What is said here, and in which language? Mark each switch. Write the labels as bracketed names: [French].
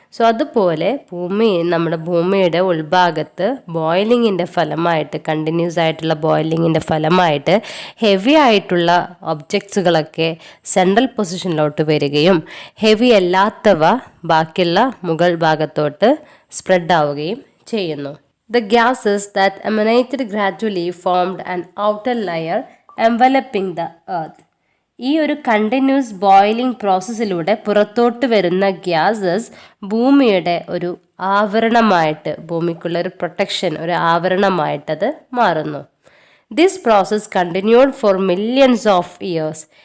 [Malayalam] So അതുപോലെ നമ്മുടെ ഭൂമിയുടെ ഉൾഭാഗത്ത് ബോയിലിങ്ങിൻ്റെ ഫലമായിട്ട്, കണ്ടിന്യൂസ് ആയിട്ടുള്ള ബോയിലിങ്ങിൻ്റെ ഫലമായിട്ട് ഹെവി ആയിട്ടുള്ള ഒബ്ജക്ട്സുകളൊക്കെ സെൻട്രൽ പൊസിഷനിലോട്ട് വരികയും ഹെവി അല്ലാത്തവ ബാക്കിയുള്ള മുകൾ ഭാഗത്തോട്ട് സ്പ്രെഡ് ആവുകയും ചെയ്യുന്നു. [English] The gases that emanated gradually formed an outer layer enveloping the earth. [Malayalam] ഈ ഒരു കണ്ടിന്യൂസ് ബോയിലിംഗ് പ്രോസസ്സിലൂടെ പുറത്തോട്ട് വരുന്ന ഗ്യാസസ് ഭൂമിയുടെ ഒരു ആവരണമായിട്ട്, ഭൂമിക്കുള്ള ഒരു പ്രൊട്ടക്ഷൻ, ഒരു ആവരണമായിട്ടത് മാറുന്നു. [English] This process continued for millions of years.